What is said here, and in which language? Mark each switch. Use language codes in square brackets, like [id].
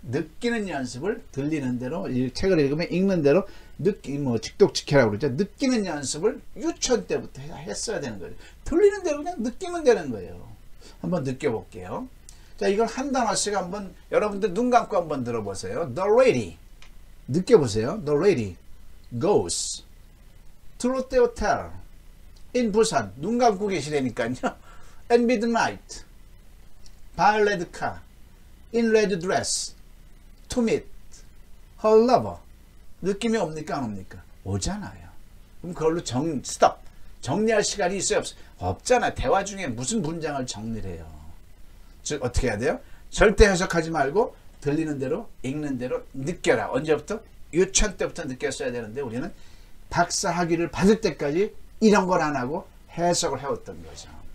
[ko] 느끼는 연습을 들리는 대로, 책을 읽으면 읽는 대로 직독직해라고 그러죠. 느끼는 연습을 유치원 때부터 했어야 되는 거예요. 들리는 대로 그냥 느끼면 되는 거예요. 한번 느껴볼게요. 자, 이걸 한 단어씩 한번 여러분들 눈 감고 한번 들어보세요. [en] The lady, [ko] 느껴보세요. [en] The lady goes to the hotel in 부산. [ko] 눈 감고 계시라니까요. [en] At midnight, violet car, in red dress, to meet her lover. [ko] 느낌이 옵니까, 안 옵니까? 오잖아요. 그럼 그걸로 stop. 정리할 시간이 있어요, 없어요? 없잖아. 대화 중에 무슨 문장을 정리를 해요. 즉, 어떻게 해야 돼요? 절대 해석하지 말고 들리는 대로, 읽는 대로 느껴라. 언제부터? 유치원 때부터 느꼈어야 되는데 우리는 박사 학위를 받을 때까지 이런 걸 안 하고 해석을 해왔던 거죠.